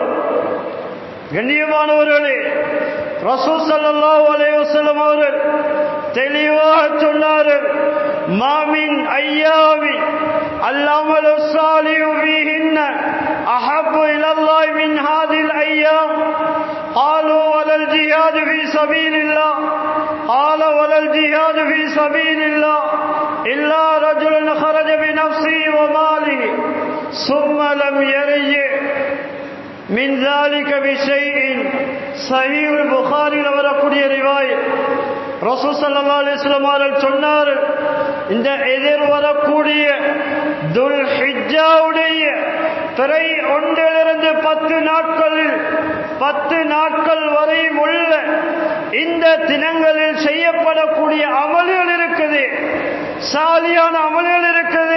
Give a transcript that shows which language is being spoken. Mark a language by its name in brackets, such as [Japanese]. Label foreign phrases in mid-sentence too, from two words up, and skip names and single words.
[Tamil] கண்ணியமானவர்களே, [Arabic] رسول صلى الله عليه وسلم [Tamil] அவர்கள் தெளிவாக சொன்னார்கள், [Arabic] ما من أيام العمل الصالح فيهن أحب إلى الله من هذه الأيام قالوا ولا الجهاد في سبيل الله قال ولا الجهاد في سبيل الله إلا رجل خرج بنفسه وماله ثم لم يرجع من ذلك بشيء. [Tamil] صحيح البخاري வரக்கூடிய ரிவாயத். [Arabic] رسول صلى الله عليه وسلم [Tamil] அவர்கள் சொன்னார்கள், இந்த எதிர் வரக்கூடிய துல்ஹிஜ்ஜாவுடைய பிறை 1 10 நாட்களில் 10 நாட்கள் வரை உள்ள இந்த தினங்களில் செய்யப்படக்கூடிய அமல்கள் இருக்குது, சாலியான அமல்கள் இருக்குது.